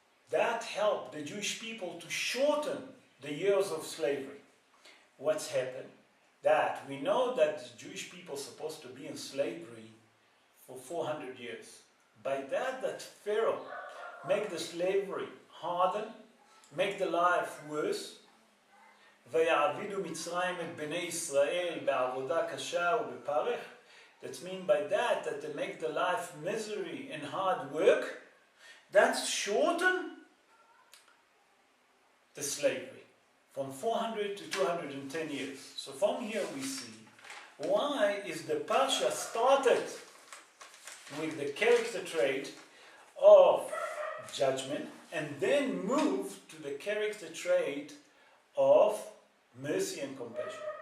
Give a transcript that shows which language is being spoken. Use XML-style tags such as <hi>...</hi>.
<en>That helped the Jewish people to shorten the years of slavery. What's happened? That we know that the Jewish people are supposed to be in slavery for 400 years. By that Pharaoh make the slavery harden, make the life worse.</en> <he>ויעבידו מצרים את בני ישראל בעבודה קשה ובפרך.</he> <en>That means by that they make the life misery and hard work. That's shorten the slavery from 400 to 210 years. So from here we see why is the Parsha started with the character trait of judgment and then moved to the character trait of mercy and compassion.</en>